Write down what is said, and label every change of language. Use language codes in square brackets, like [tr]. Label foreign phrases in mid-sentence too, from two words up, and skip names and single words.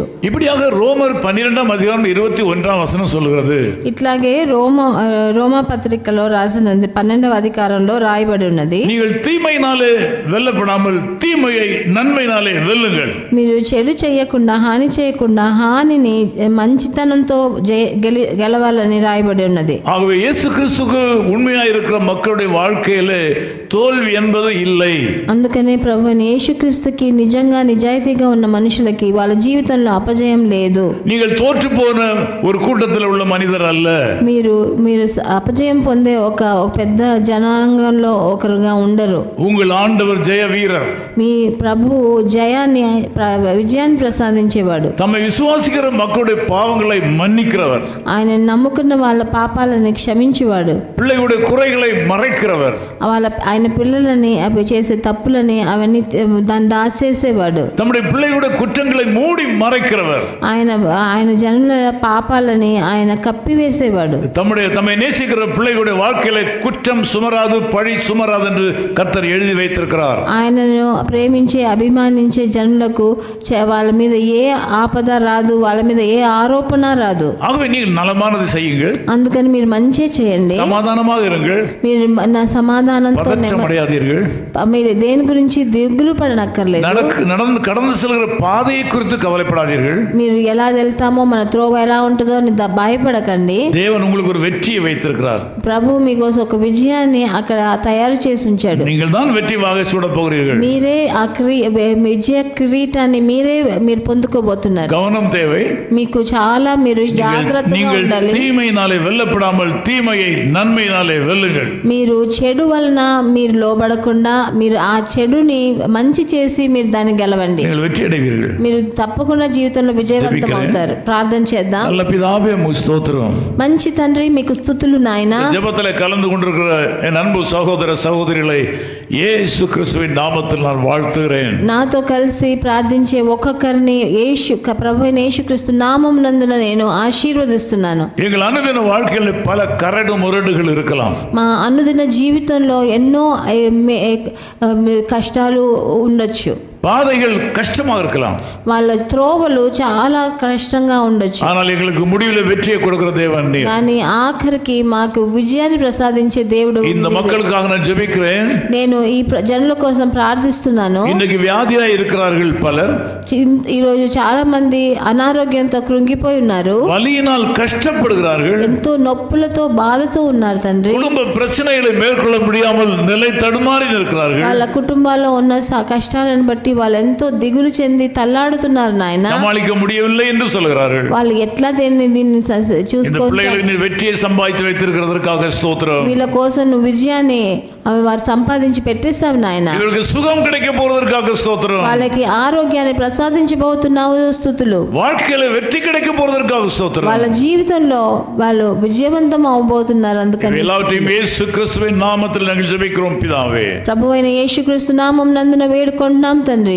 [ta] இப்படியாக ரோமர் 12ஆம் அதிகாரம் 21ஆம் வசனம் சொல்கிறது. [te] ఇట్లాగే రోమా పత్రికలో రాసినది 12వ అధికారంలో రాయబడి ఉన్నది. [ta] நீங்கள் தீமையினாலே வெல்லப்படாமல் தீமையை நன்மையினாலே வெல்லுங்கள். [te] మీరు చెడు చేయకుండా హాని చేయకుండా హానిని మంచితనంతో గెలవాలని రాయబడి ఉన్నది. [ta] ஆகவே இயேசு கிறிஸ்துவுக்கு உண்மையாக இருக்கிற மக்களுடைய வாழ்க்கையிலே தோல்வி என்பது இல்லை. [te] అందుకనే ప్రభువైన యేసుక్రీస్తుకి నిజంగా నిజాయితీగా ఉన్న మనుషులకి వాళ్ళ జీవితంలో అపజయం లేదు. [ta] நீங்கள் தோற்று போன ஒரு கூட்டத்தில் உள்ள மனிதர் அல்ல. [te] మీరు అపజయం పొందే ఒక పెద్ద జనాంగంలో ఒకరుగా ఉండరు. [ta] உங்கள் ஆண்டவர் ஜெய வீரர். [te] మీ ప్రభువు విజయాన్ని ప్రసాదించేవాడు. [ta] தம்மை விசுவாசிக்கிற மக்களுடைய பாவங்களை மன்னிக்கிறவர். [te] ఆయన నమ్ముకున్న వాళ్ళ పాపాలను క్షమించేవాడు. [ta] பிள்ளைகளுடைய குறைகளை மறைக்கிறவர். [te] ఆయన ఆయన పిల్లలని అవి చేసే తప్పులని అవన్నీ దాన్ని దాచేసేవాడు. [ta] தம்முடைய பிள்ளைகளுடைய குற்றங்களை மூடி மறைக்கிறவர். [te] ఆయన జనుల పాపాలని ఆయన కప్పివేసేవాడు. [ta] தம்மை நேசிக்கிற பிள்ளைகளுடைய வாழ்க்கையில குற்றம் சுமராது பழி சுமராது என்று கர்த்தர் எழுதி வைத்திருக்கிறார். [te] ఆయనను ప్రేమించే అభిమానించే జనులకు వాళ్ళ మీద ఏ ఆపద రాదు, వాళ్ళ మీద ఏ ఆరోపణ రాదు. [ta] ஆகவே நீங்கள் நலமானது செய்யுங்கள், [te] అందుకని మీరు మంచి చేయండి, [ta] సమాధానமாக இருங்கள், [te] మీరు నా సమాధానంతో [ta] పడయాదీர்கள், [te] మీరు దేని గురించి దిగులు పడనక్కర్లేదు, [ta] கடந்து செல்கிற பாதையை குறித்து கவலைப்படாதீர்கள். [te] మీరు ఎలా వెళ్తామో మన త్రోవ ఎలా ఉంటుందో అని భయపడకండి. [ta] தேவன் உங்களுக்கு ஒரு வெற்றியை வைத்திருக்கிறார். [te] ప్రభు మీకోసం ఒక విజయాన్ని అక్కడ తయారు చేసి ఉంచాడు. [ta] நீங்கள் தான் வெற்றி வாகை சூட போகிறீர்கள். [te] మీరే ఆ విజయ కిరీటాన్ని మీరు పొందుకోబోతున్నారు. [ta] கவனம் தேவை. [te] మీకు చాలా మీరు జాగ్రత్తగా ఉండాలి. [ta] தீமையினாலே வெல்லப்படாமல் தீமையை நன்மையினாலே வெல்லுங்கள். [te] మీరు చెడు వలన మీరు లోబడకుండా మీరు ఆ చెడుని మంచి చేసి మీరు దాన్ని గెలవండి. [ta] நீங்கள் வெற்றி அடைவீர்கள். [te] మీరు తప్పకుండా జీవితంలో విజయవంతం అవుతారు. ప్రార్థన చేద్దాం. [ta] நல்ல பிதாவே உமக்கு ஸ்தோத்திரம். [te] మంచి తండ్రి మీకు స్తుతులు నాయనా. [ta] ஜெபத்திலே கலந்து கொண்டிருக்கிற என் அன்பு சகோதர சகோதரிகளை యేసు క్రీస్తువిன் నామములో நான் வாழ்த்துகிறேன். [te] నాతో కలిసి ప్రార్థించే ఒక్కొక్కరిని ప్రభువైన యేసుక్రీస్తు నామమునందున నేను ఆశీర్వదిస్తున్నాను. [ta] எங்கள் அனுதின வாழ்க்கையில் பல கரடு முரடுகள் இருக்கலாம். [te] మా అనుదిన జీవితంలో ఎన్నో కష్టాలు ఉండొచ్చు. [ta] பாதைகள் கஷ்டமாக இருக்கலாம். [te] వాళ్ళ త్రోవలు చాలా కష్టంగా ఉండొచ్చు. [ta] ஆனால் எங்களுக்கு முடிவில் வெற்றியை கொடுக்கிற தேவன் நீர். [te] కానీ ఆఖరికి మాకు విజయాన్ని ప్రసాదించే దేవుడు. [ta] இந்த மக்களுக்காக நான் ஜெபிக்கிறேன். [te] నేను ఈ జనుల కోసం ప్రార్థిస్తున్నాను. [ta] இன்னைக்கு வியாதியா இருக்கிறார்கள் பலர். [te] ఈ రోజు చాలా మంది అనారోగ్యంతో కృంగిపోయి ఉన్నారు. [ta] வலியினால் கஷ்டப்படுகிறார்கள். [te] ఎంతో నొప్పులతో బాధతో ఉన్నారు తండ్రి. [ta] குடும்ப பிரச்சனைகளை மேற்கொள்ள முடியாமல் நிலை தடுமாறி இருக்கிறார்கள். [te] వాళ్ళ కుటుంబాల్లో ఉన్న కష్టాలను బట్టి వాళ్ళు ఎంతో దిగులు చెంది తల్లాడుతున్నారు నాయన. [ta] சமாளிக்க முடியவில்லை என்று சொல்கிறார்கள். [te] వాళ్ళు ఎట్లా దీన్ని చూసుకోవాలి. [ta] வெற்றியை சம்பாதித்து வைத்திருக்கிறதற்காக ஸ்தோத்திரம். [te] వీళ్ళ కోసం నువ్వు విజయాన్ని వారు సంపాదించి పెట్టేస్తావు నాయన. [ta] இவர்களுக்கு சுகம் கிடைக்க போறதற்காக ஸ்தோத்திரம். [te] వాళ్ళకి ఆరోగ్యాన్ని ప్రసాదించబోతున్నావు స్తుతులు. [ta] வாழ்க்கையில வெற்றி கிடைக்க போறதற்காக ஸ்தோத்திரம். [te] వాళ్ళ జీవితంలో వాళ్ళు విజయవంతం అవబోతున్నారు. అందుకని [ta] எல்லாவற்றையும் இயேசு கிறிஸ்துவின் நாமத்தில் நாங்கள் ஜெபிக்கிறோம் பிதாவே. [te] ప్రభువైన యేసుక్రీస్తు నామమునందున వేడుకుంటున్నాం తండ్రి.